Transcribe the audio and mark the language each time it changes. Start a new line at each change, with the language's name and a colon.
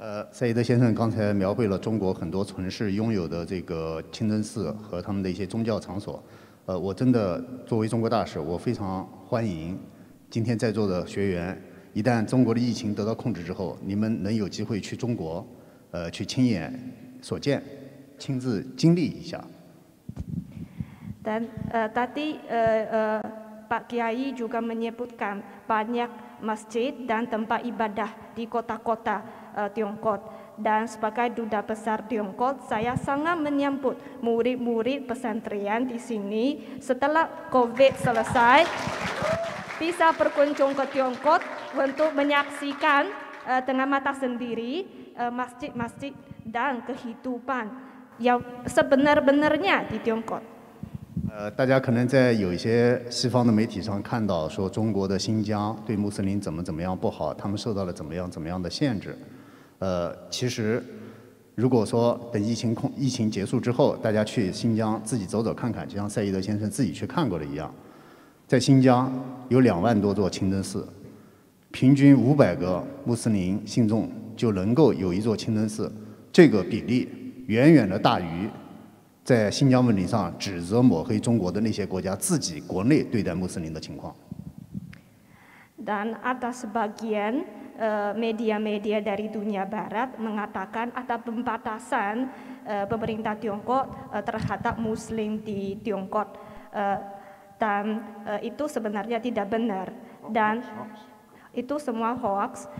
Chinese: 赛义德先生刚才描绘了中国很多城市拥有的这个清真寺和他们的一些宗教场所。我真的作为中国大使，我非常欢迎今天在座的学员，一旦中国的疫情得到控制之后，你们能有机会去中国，去亲眼所见，亲自经历一下。
Indonesian: Dan tadi Pak Kiai juga menyebutkan banyak masjid dan tempat ibadah di kota-kota Tiongkok Dan sebagai Duta Besar Tiongkok, saya sangat menyambut murid-murid pesantren di sini setelah COVID selesai bisa berkunjung ke Tiongkok untuk menyaksikan dengan mata sendiri masjid-masjid dan kehidupan yang sebenar-benarnya di Tiongkok.
Chinese: 大家可能在有一些西方的媒体上看到说中国的新疆对穆斯林怎么样不好，他们受到了怎么样的限制。其实如果说等疫情结束之后，大家去新疆自己走走看看，就像赛义德先生自己去看过的一样，在新疆有2万多座清真寺，平均500个穆斯林信众就能够有一座清真寺，这个比例远远的大于在新疆问题上指责抹黑中国的那些国家自己国内对待穆斯林的情况。
Indonesian: Dan ada sebagian media-media dari dunia barat mengatakan ada pembatasan pemerintah Tiongkok terhadap Muslim di Tiongkok, dan itu sebenarnya tidak benar dan itu semua hoax.